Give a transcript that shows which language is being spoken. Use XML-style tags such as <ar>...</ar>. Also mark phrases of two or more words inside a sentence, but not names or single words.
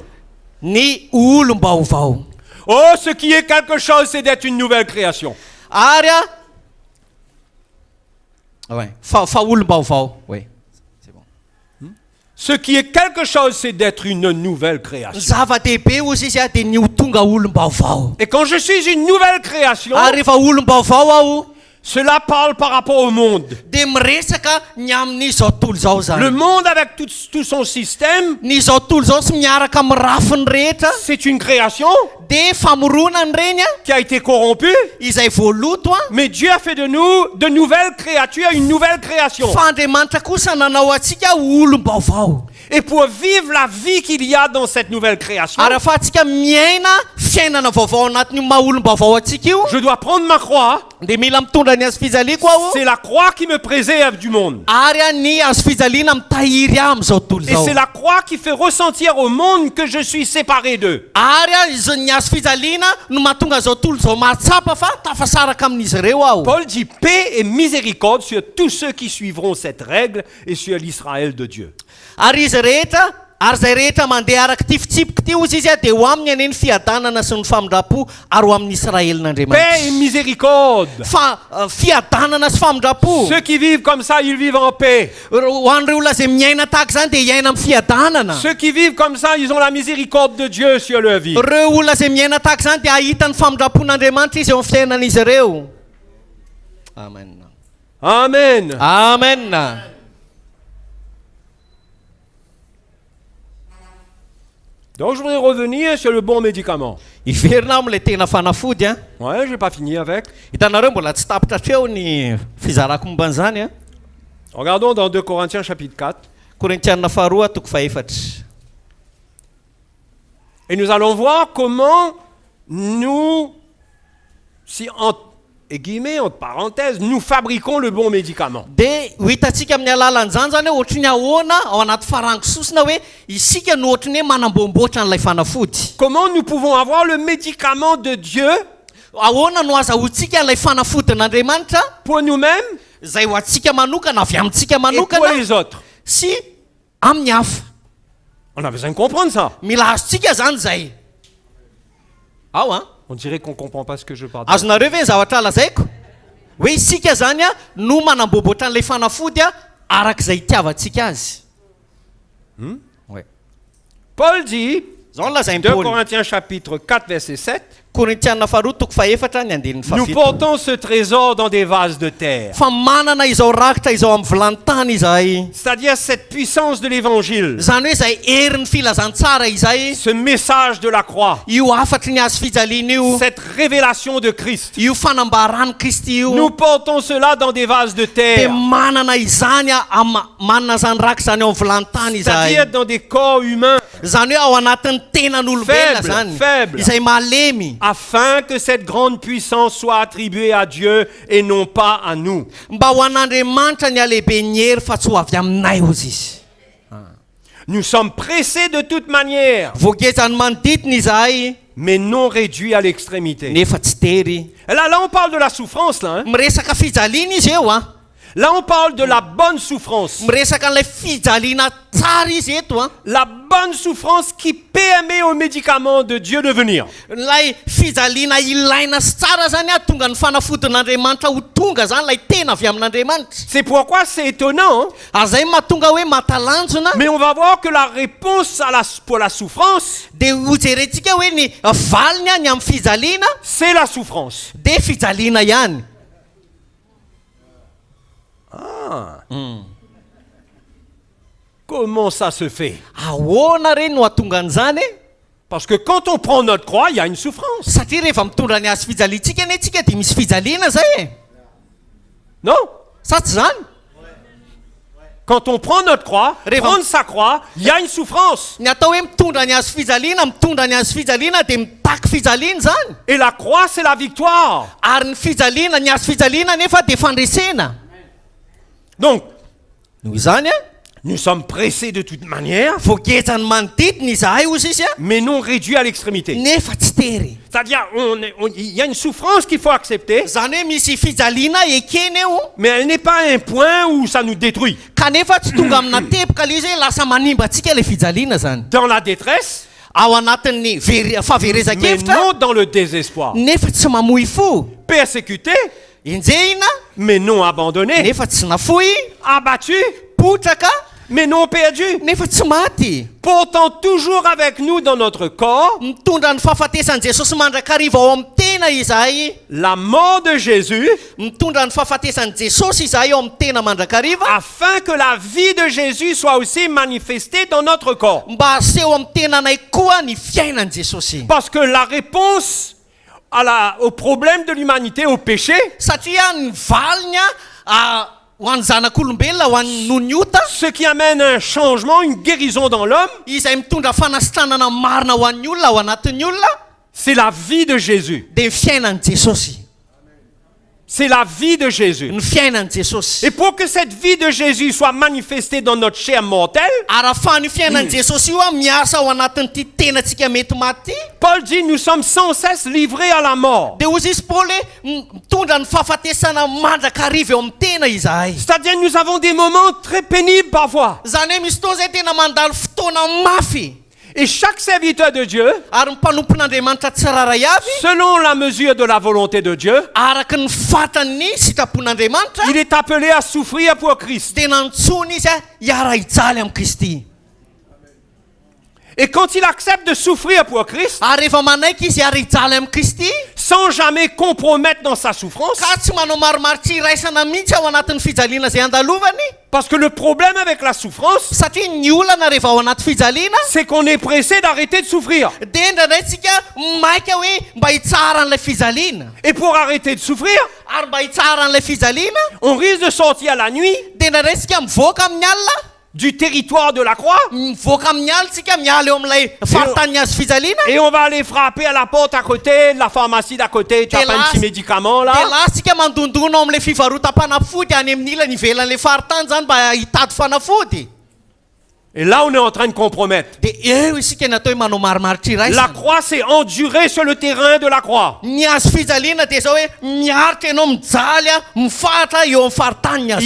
<mg>ny olom-baovao.</mg> <fr>Oh, ce qui est quelque chose, c'est d'être une nouvelle création.</fr> <mg>Ary ouais, fa olom-baovao.</mg> <fr>Oui. C'est bon. Ce qui est quelque chose, c'est d'être une nouvelle création.</fr> <mg>Zava-dehibe ozy izy dia ny ho tonga olom-baovao.</mg> <fr>Et quand je suis une nouvelle création,</fr> <mg>Ary rehefa olom-baovao aho,</mg> <fr>cela parle par rapport au monde.</fr> <mg>dia miresaka ny amin'izao tontolo izao</mg> <fr>Le</fr> <mg>zany.</mg> <fr>monde avec tout son système,</fr> <mg>Ny izao tontolo izao sy miaraka amin'ny rafiny rehetra</mg> <fr>c'est une création</fr> <mg>dia famoronany reny</mg> <fr>qui a été corrompue.</fr> <mg>izay voaloto</mg> <fr>Mais Dieu a fait de nous de nouvelles créatures, une nouvelle création.</fr> <mg>fa Andriamanitra kosa nanao antsika olom-baovao.</mg> <fr>Et pour vivre la vie qu'il y a dans cette nouvelle création,</fr> <mg>Ary ahafahantsika miaina fiainana vaovao anatin'io maha olom-baovao antsika io,</mg> <fr>je dois prendre ma croix.</fr> <mg>dia mila mitondra ny hazo fijaliako aho.</mg> <fr>C'est la croix qui me préserve du monde.</fr> <mg>Ary ny hazo fijaliana mitahiry aho amin'izao tontolo</mg> <fr>Et</fr> <mg>izao.</mg> <fr>c'est la croix qui fait ressentir au monde que je suis séparé d'eux.</fr> <mg>Ary ny hazo fijaliana no mahatonga izao tontolo izao mahatsapa fa tafasaraka amin'izy ireo aho.</mg> <fr>Paul dit paix et miséricorde sur tous ceux qui suivront cette règle et sur l'Israël de Dieu.</fr> <mg>Ary izy rehetra, ary izay rehetra mandeha araka ty fitsipika ty ozy izy dia ho aminy aneny fiadanana sy ny famindrapo ary ho amin'ny</mg> <fr>Paix et</fr> <mg>Israelin'Andriamanitra.</mg> <fr>miséricorde.</fr> <mg>Fa fiadanana sy famindrapo.</mg> <fr>Ceux qui vivent comme ça, ils vivent en paix.</fr> <mg>Ho an'ireo olona izay miaina tahaka izany dia hiaina amin'ny fiadanana.</mg> <fr>Ceux qui vivent comme ça, ils ont la miséricorde de Dieu sur leur vie.</fr> <mg>Ireo olona izay miaina tahaka izany dia ahita ny famindrapon'Andriamanitra izy eo amin'ny fiainan'izy ireo. Amen. Amen. Amen.</mg> <fr>Donc je voudrais revenir sur le bon médicament.</fr> <mg>Iverina amin'ilay tena fanafody a.</mg> <fr>Ouais, je n'ai pas fini avec.</fr> <mg>Hitanareo mbola tsy tapitra treo ny fizarako momba an'izany a.</mg> <fr>Regardons dans 2 Corinthiens chapitre 4.</fr> <mg>Korintianina faharoa toko faefatra.</mg> <fr>Et nous allons voir comment nous, si entre guillemets, entre parenthèses, nous fabriquons le bon médicament.</fr> <mg>Dia ho hitantsika amin'ny alalan'izany zany hoe ohatry ny ahoana ao anaty farangisosina hoe isika no ohatry ny hoe manamboamboatra n'ilay fanafody.</mg> <fr>Comment nous pouvons avoir le médicament de Dieu</fr> <mg>Ahoana no azahoantsika n'ilay fanafodin'Andriamanitra</mg> <fr>pour nous-mêmes</fr> <mg>izay ho antsika manokana avy amintsika</mg> <fr>et pour</fr> <mg>manokana</mg> <fr>les autres.</fr> <mg>sy amin'ny hafa.</mg> <fr>On a besoin de comprendre ça.</fr> <mg>Mila azontsika zany zay. Ao a.</mg> <fr>On dirait qu'on ne comprend pas ce que je parle.</fr> <mg>Azonareo ve ny zavatra lazaiko? hoe isika zany a no manamboboatra an'ilay fanafody a arak'izay itiavantsika azy.</mg> <fr>Ouais. Paul dit,</fr> <mg>Zao lazainy 2 Paoly.</mg> <fr>Corinthiens chapitre 4 verset 7,</fr> <mg>Korintiana faharoa toko faefatra ny andininy</mg> <fr>nous</fr> <mg>fafito.</mg> <fr>portons ce trésor dans des vases de terre.</fr> <mg>Fa manana izao rakitra izao amin'ny vilany-tany izahay.</mg> <fr>C'est-à-dire cette puissance de l'évangile,</fr> <mg>Zany hoe izay herin'ny filazantsara izay,</mg> <fr>ce message de la croix,</fr> <mg>io afatry ny azo fijaliana io,</mg> <fr>cette révélation de Christ.</fr> <mg>io fanambarany Kristy io.</mg> <fr>Nous portons cela dans des vases de</fr> <mg>Dia</mg> <fr>terre,</fr> <mg>manana izany manana zany rakitra zany ao amin'ny vilany-tany</mg> <fr>c'est-à-dire</fr> <mg>izahay.</mg> <fr>dans des corps humains,</fr> <mg>Zany hoe ao anatin'ny tenan'olombelona</mg> <fr>Faible,</fr> <mg>zany,</mg> <fr>faible.</fr> <mg>izay malemy,</mg> <fr>afin que cette grande puissance soit attribuée à Dieu et non pas à nous.</fr> <mg>mba ho an'Andriamanitra ny alehibe ny hery fa tsy ho avy aminay ozy izy.</mg> <fr>Nous sommes pressés de toute manière,</fr> <mg>Voagezany manodidina izahay</mg> <fr>mais non réduits à l'extrémité.</fr> <mg>nefa tsy tery.</mg> <fr>Et là, on parle de la souffrance, là. Hein.</fr> <mg>Miresaka fijaliana izy eo a.</mg> <fr>Là, on parle de la bonne souffrance.</fr> <mg>Miresaka an'ilay fijaliana tsara izy eto a.</mg> <fr>La bonne souffrance qui permet aux médicaments de Dieu de venir.</fr> <mg>Ilay fijaliana ilaina sy tsara zany a tonga ny fanafodin'Andriamanitra ho tonga zany lay tena avy amin'Andriamanitra.</mg> <fr>C'est pourquoi c'est étonnant, hein.</fr> <mg>Azay mahatonga hoe matalanjona.</mg> <fr>Mais on va voir que la réponse pour la souffrance,</fr> <mg>Dia ho jerentsika hoe ny valiny a ny amin'ny fijaliana</mg> <fr>c'est la souffrance.</fr> <mg>dia fijaliana ihany.</mg> <fr>Comment ça se fait?</fr> <mg>Ahoana reny no atonga an'izany?</mg> <fr>Parce que quand on prend notre croix, il y a une souffrance.</fr> <mg>Satria rehefa mitondra ny azo fijaliantsika ane tsika dia misy fijaliana zay e.</mg> <fr>Non?</fr> <mg>Sa tsy zany?</mg> <fr>Quand on prend notre croix, prendre sa croix, il y a une souffrance.</fr> <mg>Ny atao hoe mitondra ny azo fijaliana dia mitaky fijaliana zany.</mg> <fr>Et la croix, c'est la victoire.</fr> <mg>Ary ny fijaliana, ny azo fijaliana nefa dia fandresena.</mg> <fr>Donc,</fr> <mg>Noho izany a,</mg> <fr>nous sommes pressés de toute manière,</fr> <mg>voagetsany manodidina izahay ozy izy a,</mg> <fr>mais non réduits à l'extrémité.</fr> <mg>nefa tsy tery.</mg> <fr>C'est-à-dire, il y a une souffrance qu'il faut accepter,</fr> <mg>Zany hoe misy fijaliana ekeny eo,</mg> <fr>mais elle n'est pas un point où ça nous détruit.</fr> <mg>kanefa tsy tonga amina tepika le izy hoe lasa manimba antsika le fijaliana zany.</mg> <fr>Dans la détresse,</fr> <mg>Ao anatin'ny</mg> <fr>mais</fr> <mg>fahaverezakevitra,</mg> <fr>non dans le désespoir.</fr> <mg>nefa tsy mamoy fo.</mg> <fr>Persécuté,</fr> <mg>Enjehina,</mg> <fr>mais non abandonné.</fr> <mg>nefa tsy nafoy.</mg> <fr>Abattu,</fr> <mg>Potraka,</mg> <fr>mais non perdu.</fr> <mg>nefa tsy maty.</mg> <fr>Portant toujours avec nous dans notre corps</fr> <mg>Mitondra ny fahafatesan'i Jesosy mandrakariva ao amin'ny tena izahay.</mg> <fr>la mort de Jésus,</fr> <mg>Mitondra ny fahafatesan'i Jesosy izahay ao amin'ny tena mandrakariva,</mg> <fr>afin que la vie de Jésus soit aussi manifestée dans notre corps.</fr> <mg>mba aseho amin'ny tenanay koa ny fiainan'i Jesosy.</mg> <fr>Parce que la réponse au problème de l'humanité, au péché,</fr> <mg>Satria ny valiny ho an'ny zanak'olombelona, ho an'ny noho ny ota,</mg> <fr>ce qui amène un changement, une guérison dans l'homme,</fr> <mg>izay mitondra fanasitranana marina ho an'ny olona, ao anatin'ny olona,</mg> <fr>c'est la vie de Jésus.</fr> <mg>dia ny fiainan'i Jesosy.</mg> <fr>C'est la vie de Jésus.</fr> <mg>Ny fiainan'i Jesosy.</mg> <fr>Et pour que cette vie de Jésus soit manifestée dans notre chair mortelle,</fr> <mg>Ary ahafahan'ny fiainan'i Jesosy io a miasa ao anatin'ity tenantsika mety maty,</mg> <fr>Paul dit nous sommes sans cesse livrés à la mort.</fr> <mg>dia ozy izy Paoly hoe mitondra ny fahafatesana mandrakariva eo amin'ny tena izahay.</mg> <fr>C'est-à-dire nous avons des moments très pénibles parfois.</fr> <mg>Zany hoe misy fotoana zay tena mandalo fotoana mafy.</mg> <fr>Et chaque serviteur de Dieu,</fr> <mg>Ary ny mpanompon'Andriamanitra tsiraray avy,</mg> <fr>selon la mesure de la volonté de Dieu,</fr> <mg>araky ny fatany sitrapon'Andriamanitra,</mg> <fr>il est appelé à souffrir pour Christ.</fr> <mg>tena ntsony izy a hiara-hijaly amin'ny Kristy.</mg> <fr>Et quand il accepte de souffrir pour Christ,</fr> <mg>Ary rehefa manaiky izy hiara-hijaly amin'ny Kristy,</mg> <fr>sans jamais compromettre dans sa souffrance,</fr> <mg>ka tsy manao maromaro tsy iraisana mihitsy ao anatin'ny fijaliana zay andalovany.</mg> <fr>parce que le problème avec la souffrance,</fr> <mg>Satria ny olana rehefa ao anaty fijaliana,</mg> <fr>c'est qu'on est pressé d'arrêter de souffrir.</fr> <mg>dia indraindray tsika maika hoe mba hitsara an'ilay fijaliana.</mg> <fr>Et pour arrêter de souffrir,</fr> <mg>Ary mba hitsara an'ilay fijaliana,</mg> <fr>on risque de sortir la nuit</fr> <mg>dia indraindray tsika mivoaka amin'ny alina,</mg> <fr>du territoire de la croix</fr> <mg>mivoaka amin'ny alina tsika miala eo amin'ilay faritany azo fijaliana.</mg> <fr>et on va aller frapper à la porte à côté, de la pharmacie d'à côté, tu as pas un petit médicament</fr> <mg>Dia</mg> <fr>là.</fr> <mg>lasitsika mandondona ao amin'ilay fivarotam-panafody any amin'ny ilany ivelan'ilay faritany zany mba hitady fanafody.</mg> <fr>Et là, on est en train de compromettre.</fr> <mg>dia eo isika ny atao hoe manao marimaritra</mg> <fr>La</fr> <mg>iraisana</mg> <fr>croix, c'est endurer sur le terrain de la croix.</fr> <mg>ny azo fijaliana dia zao hoe miaritra ianao mijaly a mifatra eo amin'ny faritany ny azo</mg>